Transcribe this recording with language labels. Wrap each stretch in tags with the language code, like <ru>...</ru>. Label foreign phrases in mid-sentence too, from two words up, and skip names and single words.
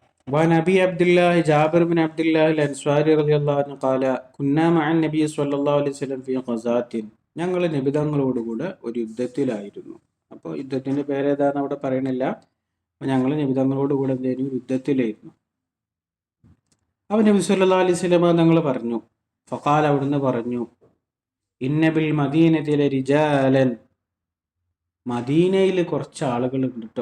<ar>وعن أبي عبد الله جابر بن عبد الله الأنصاري رضي الله عنه قال كنا مع النبي صلى الله عليه وسلم في غزاة.</ar> <ml>ഞങ്ങൾ നിബിതങ്ങളോടുകൂടെ ഒരു യുദ്ധത്തിലായിരുന്നു. അപ്പോൾ യുദ്ധത്തിന്റെ പേരേതാന്ന് അവിടെ പറയണില്ല. അപ്പോൾ ഞങ്ങൾ നിബിതങ്ങളോടുകൂടെ എന്തായിരുന്നു, യുദ്ധത്തിലായിരുന്നു. അപ്പോൾ നബി</ml> <ar>صلى الله عليه وسلم</ar> <ml>തങ്ങൾ പറഞ്ഞു, ഫഖാൽ, അവിടുന്ന് പറഞ്ഞു,</ml> <ar>إن بالمدينة لرجالا,</ar> <ml>മദീനയിൽ കുറച്ച് ആളുകൾ ഉണ്ട് കേട്ടോ.</ml>